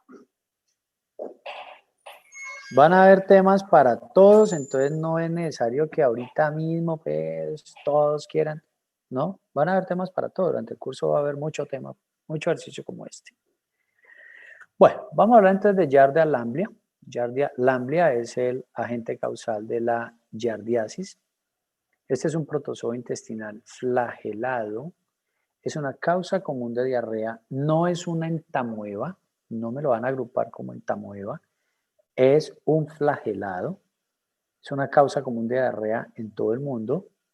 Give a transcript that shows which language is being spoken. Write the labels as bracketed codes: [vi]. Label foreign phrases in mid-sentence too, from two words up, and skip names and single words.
[es] Van a haber temas para todos, entonces no es necesario que ahorita mismo pues, todos quieran, ¿no? Van a haber temas para todos, durante el curso va a haber mucho tema, mucho ejercicio como este. Bueno, vamos a hablar entonces de Giardia lamblia. Giardia lamblia es el agente causal de la giardiasis. Este es un protozoo intestinal flagelado. Es una causa común de diarrea, no es una entamoeba, no me lo van a agrupar como entamoeba. Es un flagelado, es una causa común de diarrea en todo el mundo.